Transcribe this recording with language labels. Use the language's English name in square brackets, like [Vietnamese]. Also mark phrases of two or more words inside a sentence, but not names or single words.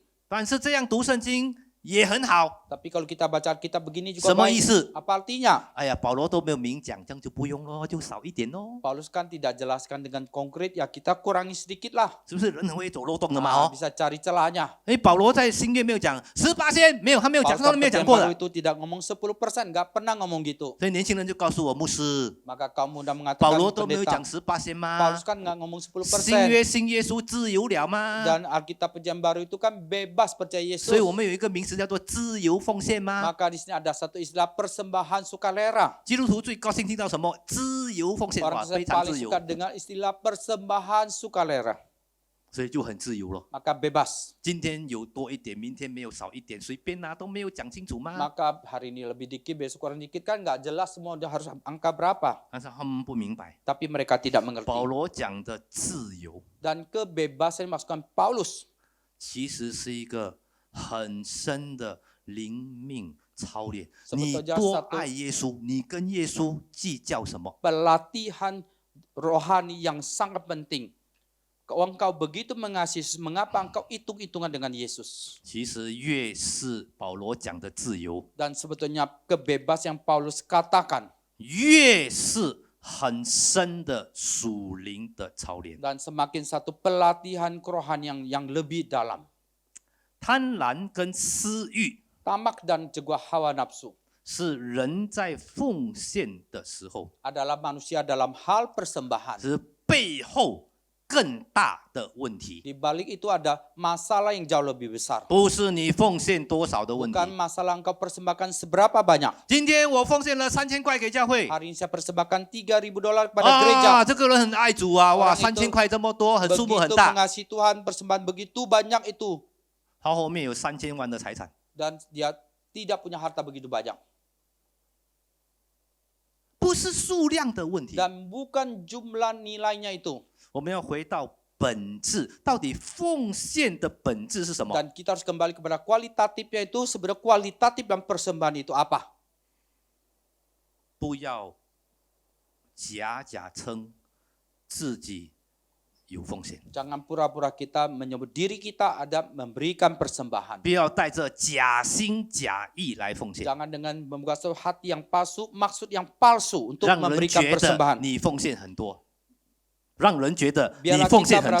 [Chinese] 但是这样读圣经也很好， [Indonesian] Tapi kalau kita baca Alkitab begini juga [Chinese] 什么 [Indonesian] baik. [Chinese] 意思？ [Indonesian] Apa artinya? [Chinese] 哎呀，保罗都没有明讲，这样就不用咯，就少一点咯， [Indonesian] Paulus kan tidak jelaskan dengan konkret, ya kita kurangi sedikit lah. [Chinese] 是不是？人很会走漏洞的嘛 [Indonesian] Nah, [Chinese] 哦。 [Indonesian] bisa cari celahnya. [Chinese] 哎，保罗在新约没有讲18%，没有，他没有讲， [Indonesian] Paulus [Chinese] 他都没有讲 [Indonesian] Perjanjian [Chinese] 过 [Indonesian] Baru [Chinese] 的。 [Indonesian] itu tidak ngomong 10%, nggak pernah ngomong gitu. [Chinese] 所以年轻人就告诉我，牧师， [Indonesian] Maka kamu udah [Chinese] 保 [Indonesian] mengatakan [Chinese] 罗都没有 [Indonesian] pendeta, [Chinese] 讲18%吗 [Indonesian] Paulus？kan nggak ngomong [Chinese] 新 [Indonesian] 10%. [Chinese] 约新耶稣自由了吗？ [Indonesian] Dan Alkitab Perjanjian Baru itu kan bebas percaya Yesus. [Chinese] 所以我们有一个名词叫做自由奉献吗？ [Indonesian] Maka di sini ada satu istilah persembahan sukarela. [Chinese] 基督徒最高兴听到什么？自由奉献，哇， [Indonesian] Orang [Chinese] 非 [Indonesian] saya [Chinese] 常 [Indonesian] paling [Chinese] 自由 [Indonesian] suka。dengar istilah persembahan sukarela. [Chinese] 所以就很自由了。 [Indonesian] maka bebas. [Chinese] 今天有多一点，明天没有少一点，随便拿都没有讲清楚吗？ [Indonesian] Maka hari ini lebih dikit, besok kurang dikit kan nggak jelas semua dia harus angka berapa. [Chinese] 但是他们不明白， [Indonesian] Tapi mereka tidak [Chinese] 保 [Indonesian] mengerti. [Chinese] 罗讲的自由， [Indonesian] Dan kebebasan yang dimaksudkan Paulus [Chinese] 其实是一个很深的灵命操练。 [Indonesian] Sebetulnya [Chinese] 你多 [Indonesian] satu- [Chinese] 爱耶稣，你跟耶稣计较什么？ [Indonesian] pelatihan rohani yang sangat penting. Engkau begitu mengasihi Yesus, mengapa engkau hitung-hitungan dengan Yesus? [Chinese] 其实越是保罗讲的自由， [Indonesian] Dan sebetulnya kebebasan yang Paulus katakan [Chinese] 越是很深的属灵的操练。 [Indonesian] dan semakin satu pelatihan kerohanian yang lebih dalam. [Chinese] 贪婪跟私欲 [Indonesian] Tamak dan juga hawa nafsu [Chinese] 是人在奉献的时候， [Indonesian] adalah manusia dalam hal persembahan. [Chinese] 是背后更大的问题， [Indonesian] Di balik itu ada masalah yang jauh lebih besar. [Chinese] 不是你奉献多少的问题。 [Indonesian] Bukan masalah engkau persembahkan seberapa banyak. [Chinese] 今天我奉献了3000块给教会， [Indonesian] Hari ini saya persembahkan $3.000 kepada gereja. [Chinese] 这个人很爱主啊，哇 [Indonesian] Orang itu [Chinese] ，3000 块这么多，很数目很 [Indonesian] Begitu [Chinese] 大。 [Indonesian] mengasihi Tuhan, persembahan begitu banyak itu. [Chinese] 他后面有3000万的财产， [Indonesian] Dan dia tidak punya harta begitu banyak. [Chinese] 不是数量的问题。 [Indonesian] Dan bukan jumlah nilainya itu. [Chinese] 我们要回到本质，到底奉献的本质是什么？ [Indonesian] Dan kita harus kembali kepada kualitatifnya itu. Sebenarnya kualitatif dan persembahan itu apa? [Chinese] 不要假称自己有奉献， [Indonesian] Jangan pura-pura kita menyebut diri kita ada memberikan persembahan. [Chinese] 不要带着假心假意来奉献， [Indonesian] Jangan dengan membuka suatu hati yang palsu, maksud yang palsu untuk [Chinese] 让人 [Indonesian] memberikan [Chinese] 觉得 [Indonesian] persembahan. [Chinese] 你奉献很多，让人觉得你 [Indonesian] Biarlah [Chinese] 奉 [Indonesian] kita [Chinese] 献很